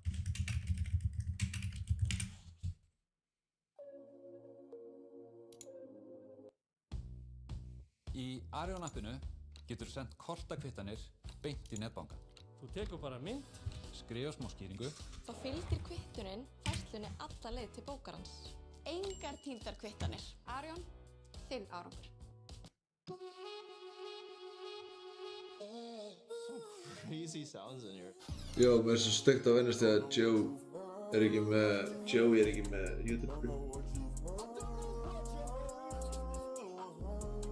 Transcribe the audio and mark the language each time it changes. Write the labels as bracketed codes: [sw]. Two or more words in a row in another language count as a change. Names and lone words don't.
[is] Í Arion appinu getur þú sendt kortakvittanir beint í netbanka. Þú tekur bara mynd, skrifa smá skýringu. Þá fylgir kvittunin færslunni alla leið til bókarans. Engar týndar kvittanir. Arion, þinn árangur. [en] Crazy sounds in here. [is] Já, mér er svo steikt að vennast þegar Joey er ekki með YouTube.